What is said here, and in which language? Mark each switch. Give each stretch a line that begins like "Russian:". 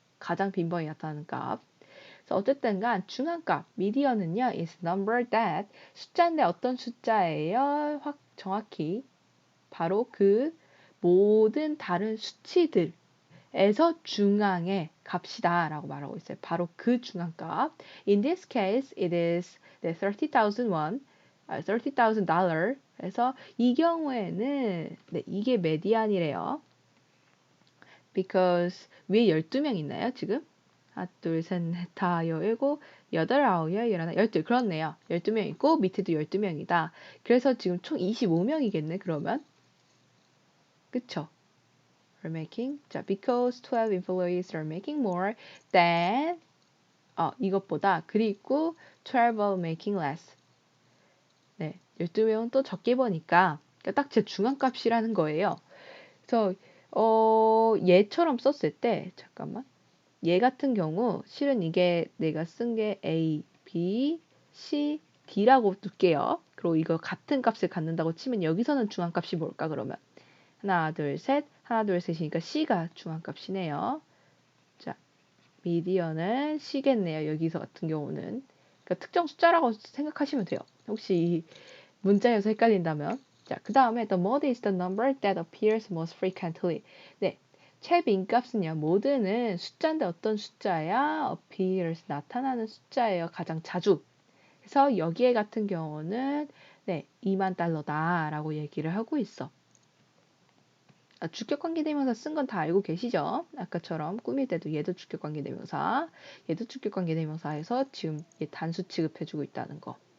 Korean: 가장 빈번히 나타나는 값. 그래서 어쨌든 간 중앙값, 미디어는요,
English: is number that
Korean: 숫자인데 어떤 숫자예요? 정확히 바로 그 모든 다른 수치들에서 중앙의 값이다 라고 말하고 있어요. 바로 그 중앙값.
English: In this case, it is the 30,000 won, $30,000.
Korean: 그래서 이 경우에는 네, 이게 메디안이래요. because 위에 12명 있나요, 지금? 하나, 둘, 셋, 넷, 다, 일곱, 여덟, 아홉, 열, 열하나, 열둘. 그렇네요. 12명 있고 밑에도 12명이다. 그래서 지금 총 25명이겠네, 그러면.
English: 그쵸? are making. 자, because 12 employees are making more than
Korean: 이것보다 그리고
English: 12 are making less.
Korean: 네, 12명은 또 적게 버니까 그러니까 딱 제 중앙값이라는 거예요. 그래서 얘처럼 썼을 때 잠깐만. 얘 같은 경우 실은 이게 내가 쓴 게 A, B, C, D라고 둘게요. 그리고 이거 같은 값을 갖는다고 치면 여기서는 중앙값이 뭘까 그러면 하나 둘 셋 하나 둘 셋이니까 C가 중앙값이네요. 자, 미디어는 C겠네요. 여기서 같은 경우는 그러니까 특정 숫자라고 생각하시면 돼요. 혹시 이 문자에서 헷갈린다면 자, 그 다음에
English: the mod is the number that appears most frequently.
Korean: 네, 최빈값은요. 모드는 숫자인데 어떤 숫자야? appears 나타나는 숫자예요. 가장 자주. 그래서 여기에 같은 경우는 네, $20,000다 라고 얘기를 하고 있어. 주격관계대명사 쓴 건 다 알고 계시죠? 아까처럼 꾸밀 때도 얘도 주격관계대명사, 얘도 주격관계대명사에서 지금 단수 취급해주고 있다는 거.